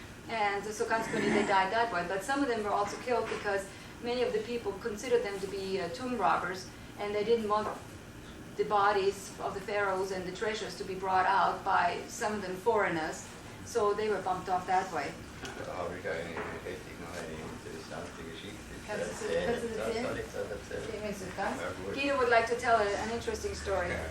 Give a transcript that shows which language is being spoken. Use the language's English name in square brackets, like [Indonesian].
[English] And so consequently they died that way. But some of them were also killed because many of the people considered them to be tomb robbers, and they didn't want the bodies of the pharaohs and the treasures to be brought out by some of them foreigners. So they were bumped off that way. [German] Da habe ich hätte ich noch eine interessante Geschichte zu erzählen. Soll ich das erzählen? Ja, gut. [English] Guido would like to tell an interesting story.